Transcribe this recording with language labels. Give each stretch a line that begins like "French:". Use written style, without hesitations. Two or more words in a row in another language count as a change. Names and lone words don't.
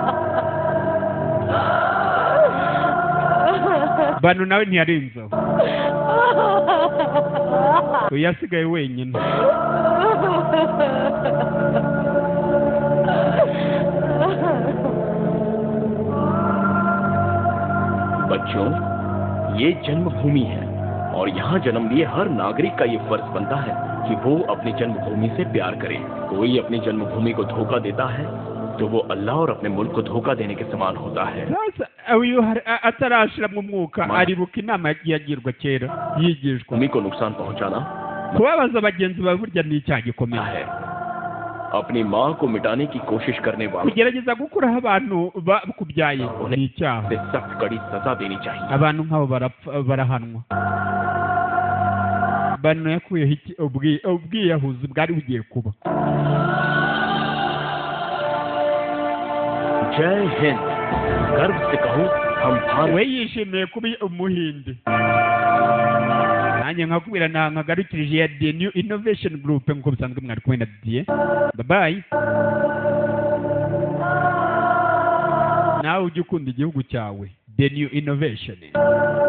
Kinyarwanda: Banu nawe ntiyarenzaho yasigaye wenyine.
Hindi: बच्चों, ये जन्मभूमि है और यहाँ जन्म लिए हर नागरिक का ये फर्ज बनता है कि वो अपनी जन्मभूमि से प्यार करे. कोई अपनी जन्मभूमि को धोखा देता है तो वो अल्लाह और अपने मुल्क को धोखा देने के समान होता है.
Kinyarwanda: uyu atarashira mu mwuka aribuka inama yagirwa kera yigishwa.
Hindi: भूमि को नुकसान पहुँचाना
Kinyarwanda: kubabaza bagenzi bawe burya ni icyaha gikomeye
Hindi: है. अपनी माँ को मिटाने की कोशिश करने वालों
Kinyarwanda: kugerageza gukuraho abantu bakubyaye ni icyaha.
Hindi: से सख्त कड़ी सजा देनी चाहिए.
Kinyarwanda: abantu nk'abo barahanwa. Bano yakuyeho ubwiyahuzi bwari bugiye kuba.
Hindi: जय हिंद. गर्व से कहूँ हम भारत.
Kinyarwanda: we yishimiye kuba umuhinde. nanjye nkakubwira nkagarukirije ya The New Innovation Group nk'uko bisanzwe mwari kumwe na Didier.
English: Bye bye.
Kinyarwanda: nawe ujye ukunda igihugu cyawe. The New Innovation.